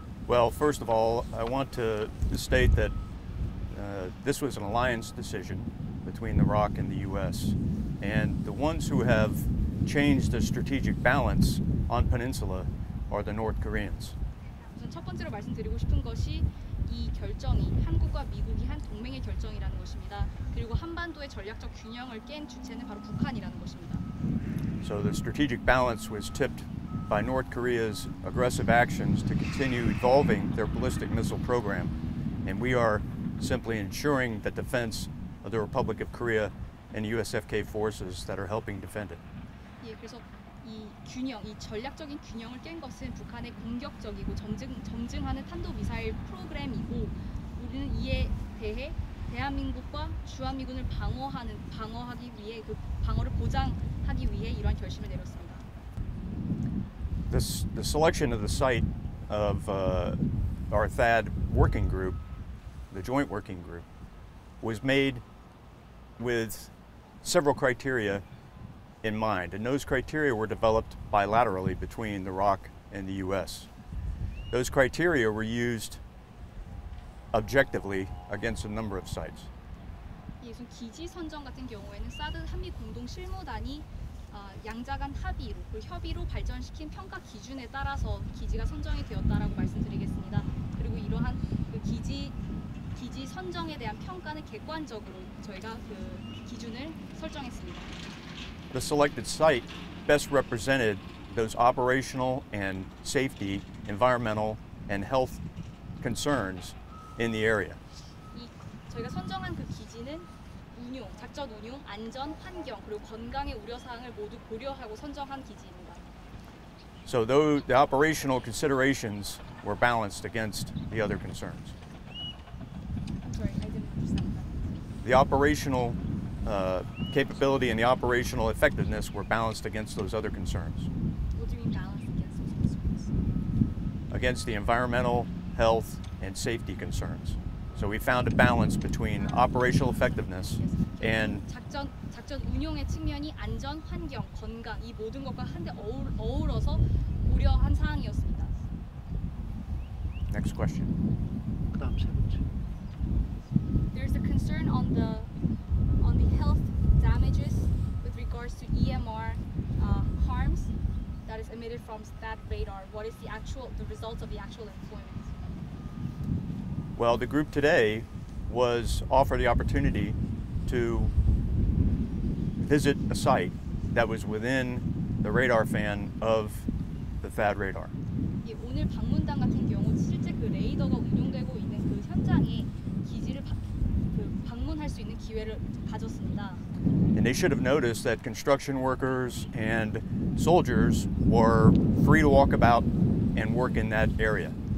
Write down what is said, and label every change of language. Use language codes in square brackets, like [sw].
[en] Well, first of all, I want to state that this was an alliance decision between the ROK and the U.S. And the ones who have changed the strategic balance on Peninsula are the North Koreans. [ko] 우선 첫 번째로 말씀드리고 싶은 것이 이 결정이 한국과 미국이 한 동맹의 결정이라는 것입니다. 그리고 한반도의 전략적 균형을 깬 주체는 바로 북한이라는 것입니다. [en] So the strategic balance was tipped by North Korea's aggressive actions to continue evolving their ballistic missile program, and we are simply ensuring the defense of the Republic of Korea and USFK forces that are helping defend it. [ko] 예, 그래서 이 균형, 이 전략적인 균형을 깬 것은 북한의 공격적이고 점증하는 탄도미사일 프로그램이고, 우리는 이에 대해 대한민국과 주한미군을 방어하기 위해 그 방어를 보장하기 위해 이러한 결심을 내렸습니다. [en] The selection of the site of our THAAD working group, the joint working group, was made with several criteria in mind, and those criteria were developed bilaterally between the ROK and the U.S. Those criteria were used objectively against a number of sites. [ko] 이 기지 선정 같은 경우에는 사드 한미 공동 실무단이 양자 간 합의로 그리고 협의로 발전시킨 평가 기준에 따라서 기지가 선정이 되었다라고 말씀드리겠습니다. 그리고 이러한 그 기지 선정에 대한 평가는 객관적으로 저희가 그 기준을 설정했습니다. [en] The selected site best represented those operational and safety, environmental and health concerns in the area. [ko] 저희가 선정한 그 기지는 작전 운용, 안전, 환경 그리고 건강의 우려 사항을 모두 고려하고 선정한 기지입니다. [en] So though the operational considerations were balanced against the other concerns. I'm sorry, I didn't understand that. The operational capability and the operational effectiveness were balanced against those other concerns. What do you mean balanced against those concerns? Against the environmental, health, and safety concerns. So we found a balance between operational effectiveness and [ko] 작전 운용의 측면이 안전, 환경, 건강 이 모든 것과 한데 어우러서 고려한 사항이었습니다. [en] Next question. [ko] 그다음 세 번째. [en] There's a concern on the health damages with regards to EMR harms that is emitted from that radar. What is the result of the actual employment? Well, the group today was offered the opportunity to visit a site that was within the radar fan of the THAAD radar. [ko] 예, 오늘 방문단 같은 경우 실제 그 레이더가 운용되고 있는 그 현장에 기지를 방문할 수 있는 기회를 가졌습니다. [en] And they should have noticed that construction workers and soldiers were free to walk about and work in that area.